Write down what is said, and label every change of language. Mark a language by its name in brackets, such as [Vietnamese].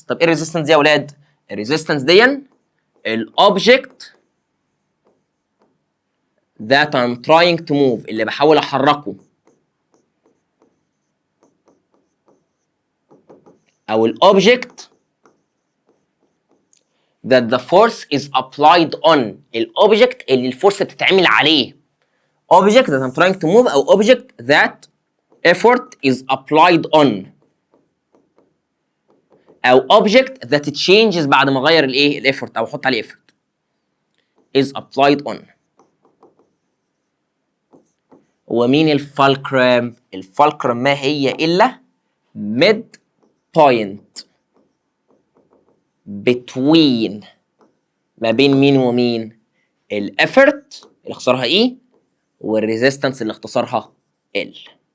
[Arabic] طب ايه الريزيستنس دي يا اولاد؟ الريزيستنس دي الاوبجكت [English] that I'm trying to move، [Arabic] اللي بحاول احركه، او الاوبجكت [English] that the force is applied on الobject [Arabic] اللي الفورس بتتعمل عليه. [English] object that I'm trying to move أو object that effort is applied on أو object that changes [Arabic] بعد ما أغير الإيه الإفورت أو أحط عليه [English] effort is applied on. [Arabic] ومين الفالكرم؟ الفالكرم ما هي إلا [English] mid point between [Arabic] ما بين مين ومين؟ الافورت اللي اختصارها اي والريزيستنس اللي اختصارها ال.